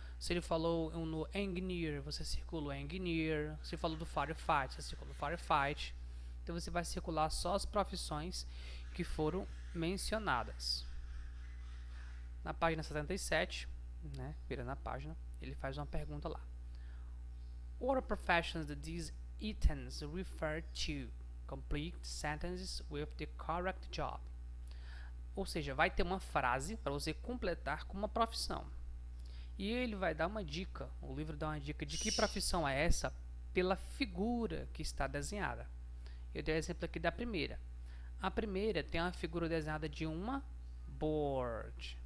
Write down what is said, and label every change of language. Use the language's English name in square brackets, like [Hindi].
[Portuguese] Se ele falou no engineer, você circula o engineer. Se ele falou do firefight, você circula o firefight. Então você vai circular só as profissões que foram mencionadas. Na página 77, né, virando a página, ele faz uma pergunta lá. [English] What are professions that these items refer to? Complete sentences with the correct job. [Portuguese] Ou seja, vai ter uma frase para você completar com uma profissão. E ele vai dar uma dica, o livro dá uma dica de que profissão é essa pela figura que está desenhada. Eu dei o exemplo aqui da primeira. A primeira tem uma figura desenhada de uma board.